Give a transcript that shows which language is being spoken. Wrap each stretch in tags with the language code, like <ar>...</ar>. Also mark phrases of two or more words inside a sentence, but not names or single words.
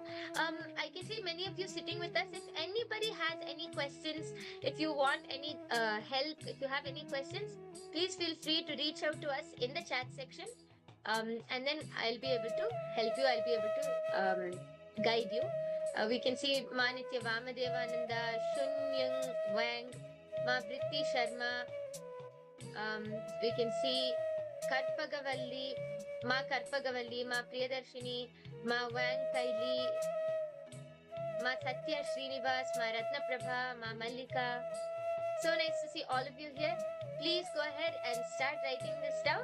<en>I can see many of you sitting with us. If anybody has any questions, if you want any help, if you have any questions, please feel free to reach out to us in the chat section. And then I'll be able to help you. I'll be able to guide you. We can see Ma Nitya Vamadevananda, Shunyang Wang, Ma Britti Sharma. We can see Karpagavalli, Ma Karpagavalli, Ma Priyadarshini, Ma Wang Kaili, Ma Satya Srinivas, Ma Ratna Prabha, Ma Mallika. So nice to see all of you here. Please go ahead and start writing this down.</en>